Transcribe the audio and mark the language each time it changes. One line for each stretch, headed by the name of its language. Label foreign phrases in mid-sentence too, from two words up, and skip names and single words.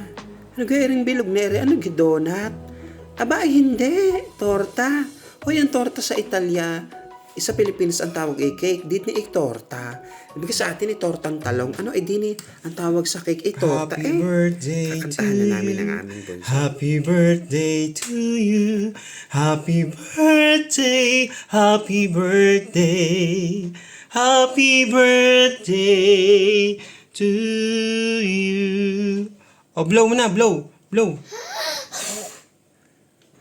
Filipino: Ano ga iring bilog na eri? Ano ga donut? Aba, ay hindi. Torta. Hoy, ang torta sa Italia, sa Pilipinas ang tawag ay cake. Dito ni torta. Ibig sa atin ay tortang talong. Ano, dini ang tawag sa cake ay torta.
English: Happy birthday
Filipino: kakantahan
English: to
Filipino: na namin
English: you.
Filipino: ang aming bunso.
English: Happy birthday to you. Happy birthday. Happy birthday. Happy birthday to you.
Filipino: Oh, blow mo na, blow. Blow.